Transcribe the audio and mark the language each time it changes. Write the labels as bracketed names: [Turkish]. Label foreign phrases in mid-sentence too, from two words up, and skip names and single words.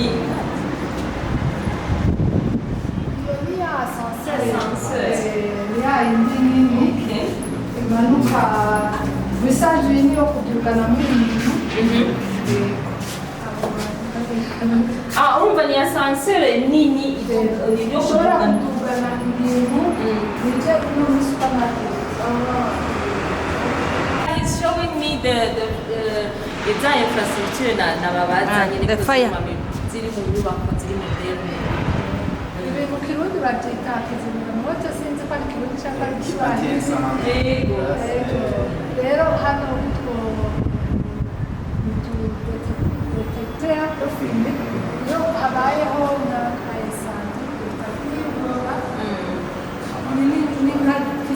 [Kinyarwanda] iyo ni ya asansere ni ya yindi nini imanuka visaje yini yo kudugana muri urumva ni asansere nini yo ushobora kudugana ibintu bijya no muri supermarket [English] He's showing me the infrastructure [Kinyarwanda] na babazanye [English] the fire. [Kinyarwanda] ziri mu nyubako ziri moderne ibi mu kirundi babyita kizimyamoto sinzi ko ari kirundi cyangwa ari igiswahili yego rero hano utwo detekteur iyo habayeho nka esanse bitakuyobora ni nka kizimyamoto